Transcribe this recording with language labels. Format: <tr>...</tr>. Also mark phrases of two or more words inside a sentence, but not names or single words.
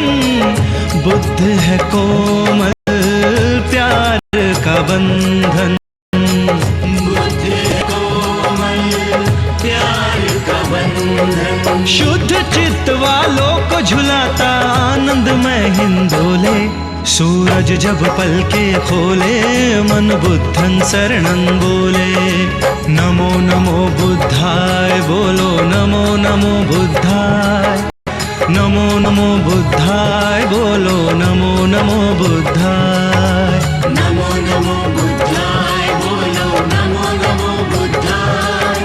<hi>बुद्ध है कोमल प्यार का बंधन। शुद्ध चित्त वालों को झुलाता आनंदमय हिंदोले। सूरज जब पलके खोले मन</hi> <pi>बुद्धं शरणं</pi> <hi>बोले।</hi> <pi>नमो नमो बुद्धाय बोलो नमो नमो बुद्धाय। नमो नमो बुद्धाय बोलो नमो नमो बुद्धाय। नमो नमो बुद्धाय बोलो नमो नमो बुद्धाय।</pi>